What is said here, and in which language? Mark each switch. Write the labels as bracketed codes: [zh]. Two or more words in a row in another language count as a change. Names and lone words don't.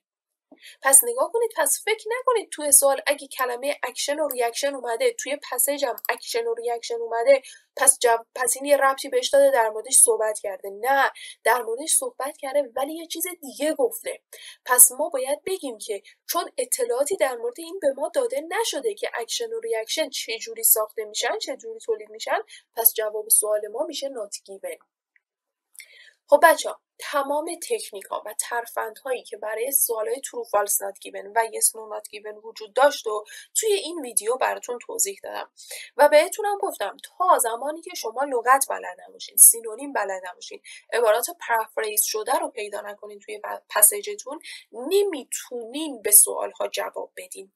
[fa] پس نگاه کنید، پس فکر نکنید توی سوال اگه کلمه اکشن و ریاکشن اومده، توی پسیج هم اکشن و ریاکشن اومده، پس این یه ربطی بهش داده در موردش صحبت کرده. نه، در موردش صحبت کرده ولی یه چیز دیگه گفته. پس ما باید بگیم که چون اطلاعاتی در مورد این به ما داده نشده که اکشن و ریاکشن چجوری ساخته میشن، چجوری تولید میشن، پس جواب سوال ما میشه [en] not given. [fa] خب بچه‌ها، تمام تکنیک ها و ترفندهایی که برای سوالای [en] true false not given [fa] و [en] yes no not given [fa] وجود داشت و توی این ویدیو براتون توضیح دادم و بهتونم گفتم تا زمانی که شما لغت بلد نباشین، سینونیم بلد نباشین، عبارات پرافریز شده رو پیدا نکنین توی پسیجتون، نمیتونین به سوال ها جواب بدین.